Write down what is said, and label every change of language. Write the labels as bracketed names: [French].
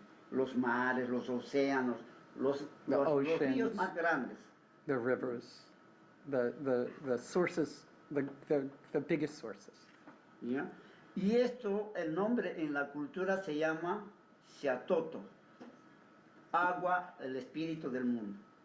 [Spanish] Los mares, los océanos, los ríos [English] oceans. [Spanish] más grandes, [English] The rivers, the sources, the biggest sources. [Spanish] ¿ya? Y esto, el nombre en la cultura se llama Xiatoto, agua, el espíritu del mundo.